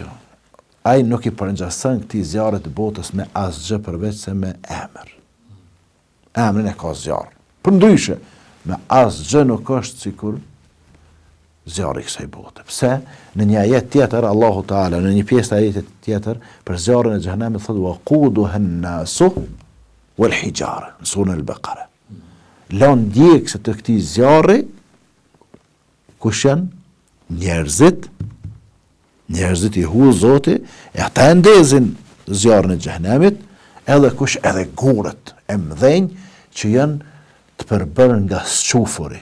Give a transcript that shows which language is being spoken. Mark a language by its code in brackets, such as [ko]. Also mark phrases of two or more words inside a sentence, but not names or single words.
[sq] Ai nuk i përngjason këtij zjarrit të botës me asgjë përveç se me emër. Emrin e ka zjarr. Përndryshe, me asgjë nuk është sikur zjarri i kësaj bote. Pse? Në një ajet tjetër, [ar] الله تعالى, [sq] në një pjesë të ajetit tjetër, për zjarrin e xhenemit thotë [ar] وقودها الناس والحجارة, [sq] në surën Al-Baqara. Lën djegse të këtij zjarri kush janë? Njerëzit i hu Zoti, e ata e ndezin zjarrin e xhenemit, edhe kush? Edhe gurët e mëdhenj që janë të përbërë nga squfuri.